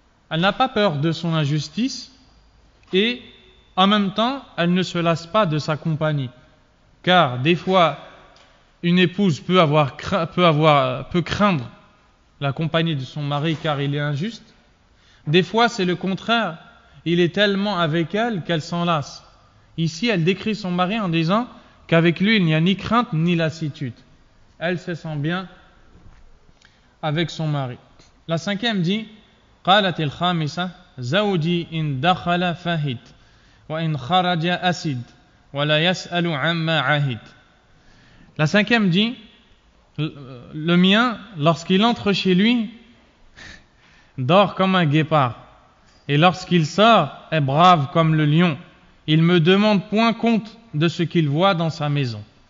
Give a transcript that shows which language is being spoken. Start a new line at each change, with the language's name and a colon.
French: Elle n'a pas peur de son injustice et en même temps elle ne se lasse pas de sa compagnie, car des fois une épouse peut craindre la compagnie de son mari car il est injuste. Des fois c'est le contraire, il est tellement avec elle qu'elle s'en lasse. Ici elle décrit son mari en disant qu'avec lui il n'y a ni crainte ni lassitude. Elle se sent bien avec son mari. La cinquième dit
Arabic: قالت الخامسة زوجي إن دخل فهد وإن خرج أسد ولا يسأل عما عهد.
French: La cinquième dit le mien, lorsqu'il entre chez lui, dort comme un guépard, et lorsqu'il sort, est brave comme le lion. Il me demande point compte de ce qu'il voit dans sa maison.